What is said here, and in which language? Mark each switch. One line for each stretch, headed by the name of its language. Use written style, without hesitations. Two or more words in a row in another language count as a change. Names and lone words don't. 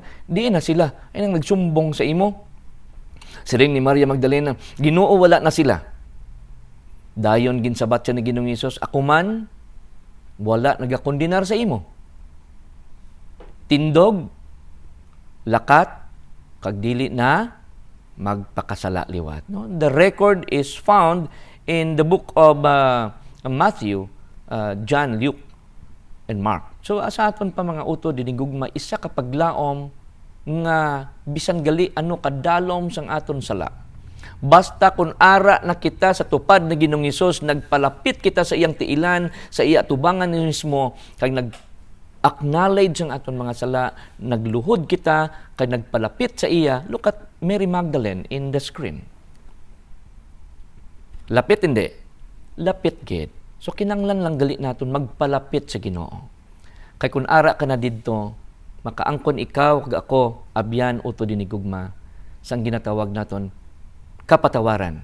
Hiligaynon: Di na sila ay nang nagsumbong sa imo. Siring ni Maria Magdalena, Ginoo, wala na sila. Dayon ginsabat siya ni Ginoong Hesus, ako man wala nagakondenar sa imo. Tindog, lakat, kag dili na magpakasala liwat. No?
English: The record is found in the book of Matthew, John, Luke, and Mark.
Hiligaynon: So asa aton pa mga utod dinigugma, isa ka paglaom nga bisan gali ano kadalom sang aton sala. Basta kung ara na kita sa tupad na Ginoong Hesus, nagpalapit kita sa iyang tiilan, sa iya tubangan ni mismo, kag acknowledge ang aton mga sala, nagluhod kita, kag nagpalapit sa iya.
English: Look at Mary Magdalene in the screen.
Hiligaynon: Lapit hindi? Lapit gid. So kinanglan lang gali naton magpalapit sa Ginoo. Kay kun ara ka na didto, makaangkon ikaw kag ako abyan uto dinigugma sang ginatawag naton kapatawaran.